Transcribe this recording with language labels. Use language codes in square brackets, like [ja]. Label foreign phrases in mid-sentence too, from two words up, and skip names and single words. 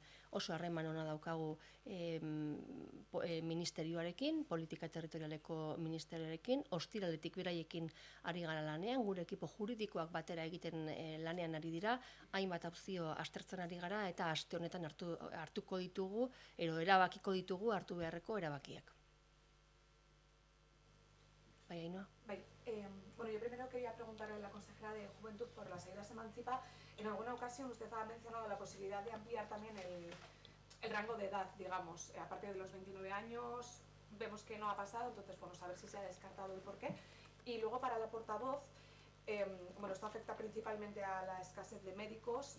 [eu] Oso harreman ona daukagu ministerioarekin, politika territorialeko ministerioarekin, ostiraletik beraiekin ari gara lanean, gure ekipo juridikoak batera egiten lanean ari dira, hainbat opzio aztertzen ari gara eta aste honetan hartuko ditugu, erabakiko ditugu hartu beharreko erabakiak. Bai, Ainhoa. Bai, bueno, [es] yo primero quería preguntarle a la consejera de Juventud por las ayudas Emancipa. En alguna ocasión usted ha mencionado la posibilidad de ampliar también el rango de edad, digamos, a partir de los 29 años. Vemos que no ha pasado, entonces, bueno, saber si se ha descartado y por qué. Y luego para la portavoz, bueno, esto afecta principalmente a la escasez de médicos.